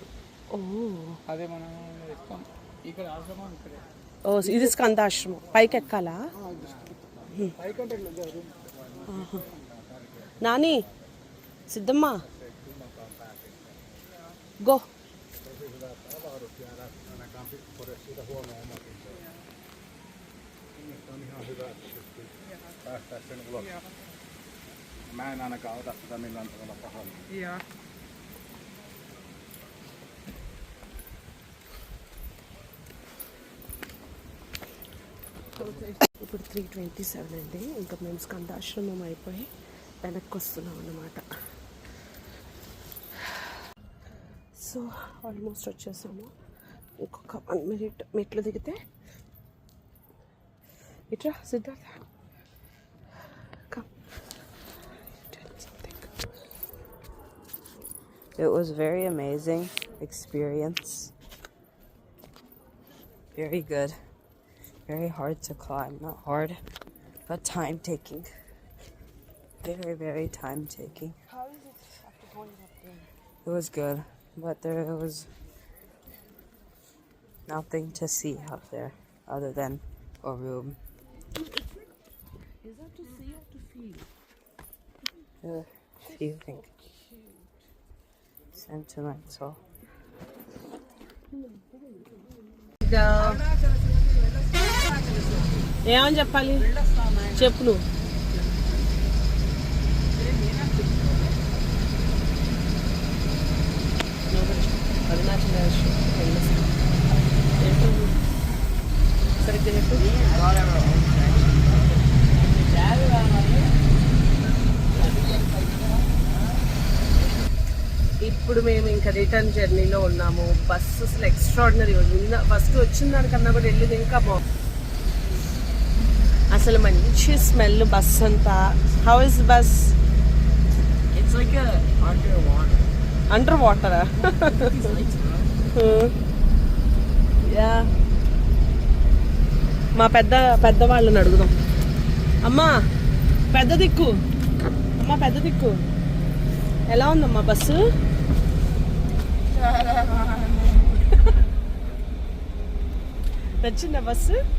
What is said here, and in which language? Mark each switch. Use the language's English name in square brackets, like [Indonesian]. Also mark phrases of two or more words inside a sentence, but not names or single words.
[Telugu] ఓ అదే మనం ఇస్తాం. ఇక్కడ ఆశ్రమం ఇక్కడే. ఓ ఇది స్కందాశ్రమం, పైకి ఎక్కాలా? పైకంటే నాని సిద్ధమ్మా గో. [Finnish] Mä en ainakaan ota sitä millään tavalla pahalla. Joo. [Telugu] ఇప్పుడు 3:27 అండి. ఇంకా మేము స్కందాశ్రమం అయిపోయి వెనక్కి వస్తున్నాం అన్నమాట. [English] so almost [Telugu] వచ్చేసాము. ఇంకొక 1 minute మెట్లు దిగితే ఇట్రా సిద్ధార్థ. [English] It was very amazing experience. Very good. Very hard to climb. Not hard, but time taking. Very, very time taking. How is it after going up there? It was good, but there was Nothing to see up there other than a room. Is that to see or to feel? Feeling sentimental. [Telugu] ఏమని చెప్పాలి చెప్పు నువ్వు. సరిగ్గా చెప్పు. ఇప్పుడు మేము ఇంకా [English] return journeyలో [Telugu] ఉన్నాము. బస్సు అసలు ఎక్స్ట్రాడినరీ ఉంది. ఫస్ట్ వచ్చిన దానికన్నా కూడా వెళ్ళేది ఇంకా బాగుంది. అసలు మంచి [English] smell bus [Telugu] అంతా. [English] how is bus? It's like a underwater. under watera? [Telugu] యా, మా పెద్ద వాళ్ళని అడుగుదాం. అమ్మా పెద్ద దిక్కు, అమ్మా పెద్ద దిక్కు, ఎలా ఉందమ్మా బస్సు? నచ్చిందా బస్సు?